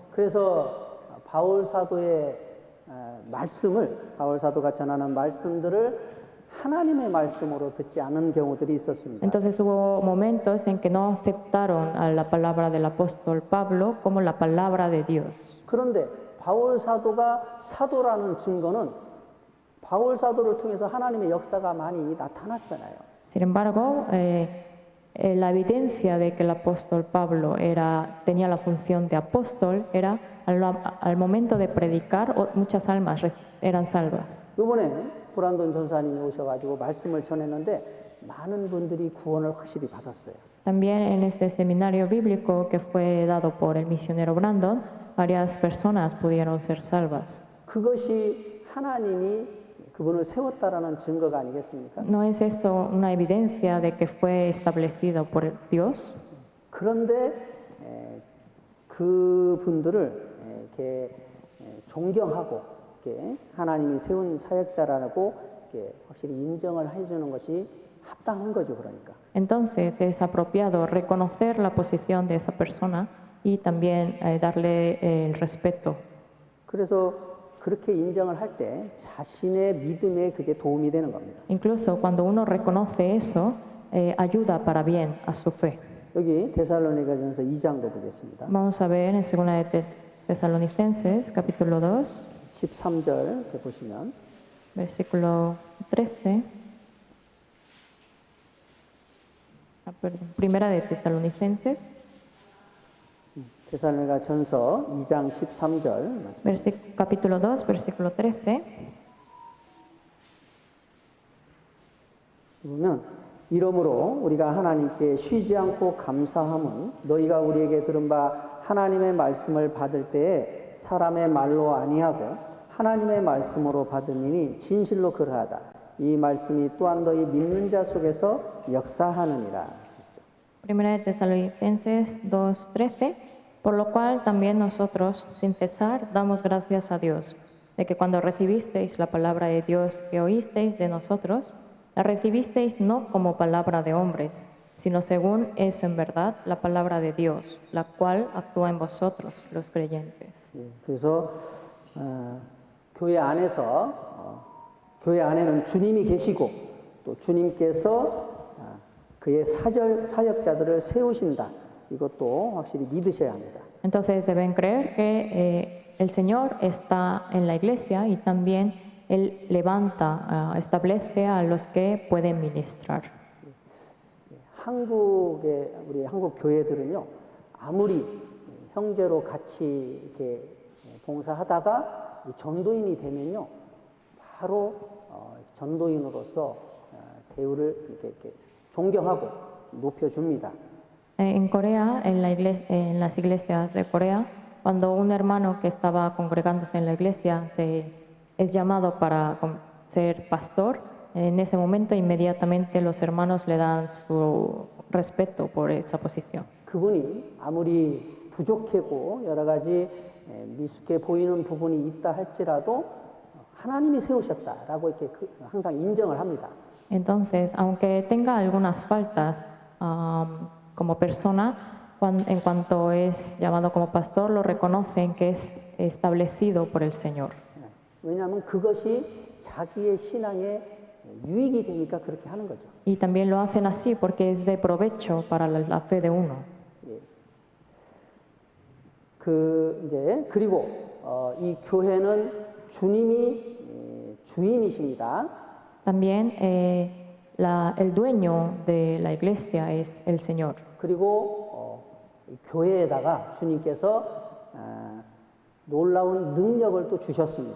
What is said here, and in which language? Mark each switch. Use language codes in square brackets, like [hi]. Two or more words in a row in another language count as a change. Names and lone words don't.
[ko] 그래서 바울 사도의 바울 사도가 전하는 말씀들을 하나님의 말씀으로 듣지 않은 경우들이 있었습니다. [es] Entonces hubo momentos en que no aceptaron a la palabra del apóstol Pablo como la palabra de Dios. [ko] 그런데 바울 사도가 사도라는 증거는 바울 사도를 통해서 하나님의 역사가 많이 나타났잖아요. [es] Sin embargo, la evidencia de que el apóstol Pablo tenía la función de apóstol era al momento de predicar, muchas almas eran salvas. [ko] 이번에 브란돈 전사님이 오셔가지고 말씀을 전했는데 많은 분들이 구원을 확실히 받았어요. [es] También en este seminario bíblico que fue dado por el misionero Brandon, varias personas pudieron ser salvas. [ko] 그것이 하나님이 그분을 세웠다라는 증거가 아니겠습니까? [es] ¿No es eso una evidencia de que fue establecido por Dios? [ko] 그런데 그 분들을 이렇게 존경하고 이렇게 하나님이 세운 사역자라고 이렇게 확실히 인정을 해주는 것이 합당한 거죠, 그러니까. [es] Entonces es apropiado reconocer la posición de esa persona y también darle el respeto. [ko] 그래서 그렇게 인정을 할 때 자신의 믿음에 그게 도움이 되는 겁니다. [es] Incluso cuando uno reconoce eso, ayuda para bien a su fe. [ko] 여기 데살로니가전서 2장도 보겠습니다. [es] Vamos a ver en 2 de Tesalonicenses, capítulo 2, [ko] 13절 이렇게 보시면 [es] versículo 13. Primera de Tesalonicenses, [ko] 데살로니가 전서 2장 13절 말씀. [es] capítulo 2, versículo 13. [ko] 보면 이러므로 우리가 하나님께 쉬지 않고 감사함은 너희가 우리에게 들은 바 하나님의 말씀을 받을 때에 사람의 말로 아니하고 하나님의 말씀으로 받으니 진실로 그러하다. 이 말씀이 또한 너희 믿는 자 속에서 역사하느니라. [es] Primera de Tesalonicenses 2:13, por lo cual también nosotros, sin cesar, damos gracias a Dios, de que cuando recibisteis la palabra de Dios que oísteis de nosotros, la recibisteis no como palabra de hombres, sino según es en verdad la palabra de Dios, la cual actúa en vosotros, los creyentes. [ko] 그래서 교회 안에는 주님이 계시고 또 주님께서 그의 사역자들을 세우신다. 이것도 확실히 믿으셔야 합니다. [es] Entonces deben creer que el Señor está en la iglesia y también Él levanta, establece a los que pueden ministrar. [ko] 우리 한국 교회들은요, 아무리 형제로 같이 이렇게 봉사하다가 전도인이 되면요, 바로 전도인으로서 대우를 이렇게 존경하고 높여줍니다. [es] En Corea, en las iglesias de Corea, cuando un hermano que estaba congregándose en la iglesia es llamado para ser pastor, en ese momento inmediatamente los hermanos le dan su respeto por esa posición. [ko] 그분이 아무리 부족하고 여러 가지 미숙해 보이는 부분이 있다 할지라도 하나님이 세우셨다라고 이렇게 항상 인정을 합니다. [es] Entonces, aunque tenga algunas faltas como persona, en cuanto es llamado como pastor, lo reconocen que es establecido por el Señor. [ko] 왜냐하면 그것이 자기의 신앙에 유익이 되니까 그렇게 하는 거죠. [es] Y también lo hacen así porque es de provecho para la fe de uno. [ko] 그리고 이 교회는 주님이 주인이십니다. [es] También el dueño de la iglesia es el Señor. [ko] 그리고 교회에다가 주님께서 놀라운 능력을 또 주셨습니다.